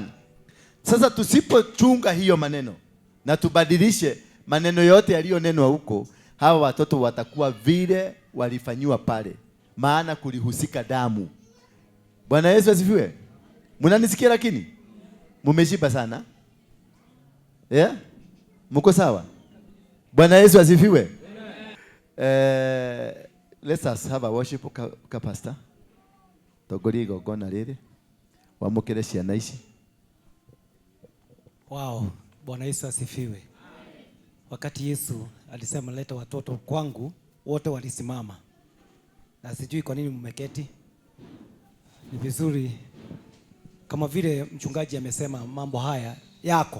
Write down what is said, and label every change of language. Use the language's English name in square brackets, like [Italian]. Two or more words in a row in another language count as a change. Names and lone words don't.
[Swahili] Sasa tusipochunga hiyo maneno na tubadilishe maneno yote yaliyonenwa huko, hawa watoto watakuwa vile walifanywa pale, maana kulihusika damu. Bwana Yesu asifiwe. Mnanisikia lakini? Mumeshiba sana? Mko sawa? Bwana Yesu asifiwe. [English] Let us have a worship pastor. [Kikuyu] Togorigo gona riri. Wamukire ciana ici. [Swahili] Wow, Bwana Yesu asifiwe. Wakati Yesu alisema leta watoto kwangu, wote walisimama. Na sijui kwa nini mmeketi. Ni vizuri kama vile mchungaji amesema mambo haya yako.